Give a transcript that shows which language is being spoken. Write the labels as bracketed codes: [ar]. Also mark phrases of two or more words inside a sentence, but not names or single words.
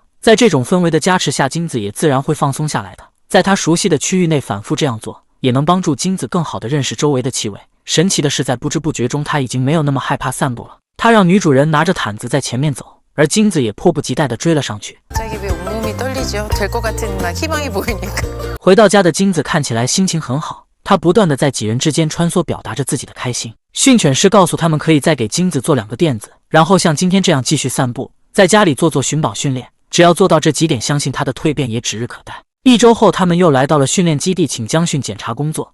[zh] 在这种氛围的加持下，金子也自然会放松下来的。在他熟悉的区域内反复这样做，也能帮助金子更好地认识周围的气味。神奇的是，在不知不觉中，他已经没有那么害怕散步了。他让女主人拿着毯子在前面走，而金子也迫不及待地追了上去。 [ko] 갑자기 왜 온몸이 떨리죠? 될 것 같은 막 희망이 보이니까. [zh] 回到家的金子看起来心情很好，他不断地在几人之间穿梭，表达着自己的开心。训犬师告诉他们可以再给金子做2个垫子，然后像今天这样继续散步，在家里做寻宝训练。只要做到这几点，相信他的蜕变也指日可待。1周后，他们又来到了训练基地，请江训检查工作。